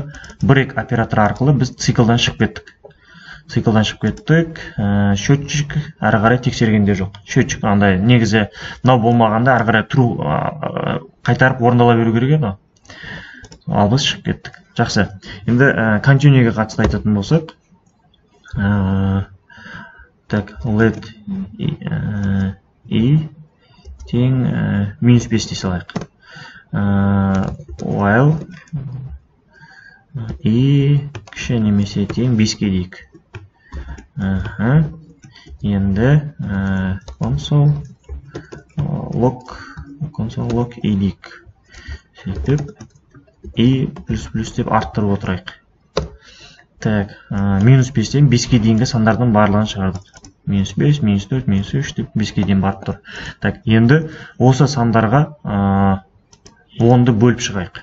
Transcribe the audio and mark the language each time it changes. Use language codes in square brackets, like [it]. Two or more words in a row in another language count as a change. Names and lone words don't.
[kk] Break операторы арқылы біз циклдан шығып кеттік. Счетчик ары қарай тексергенде жоқ. Счетчик андай негізі мынау болмағанда ары қарай true қайтарып орындала беру керек еді. Ал біз шығып кеттік. Жақсы. Енді continue'ге қатысты айтатын болсақ, let i тең -5 дей салайық. While i кіші немесе тең 5-ке дейік. Енді [en] console log [kk] i дейік. Сөйтіп i++ деп арттырып отырайық. -5-тен 5-ке дейінгі сандардың барлығын шығардық. -5, -4, -3 деп 5-ке дейін барып тұр. Енді осы сандарға 10-ды бөліп шығайық.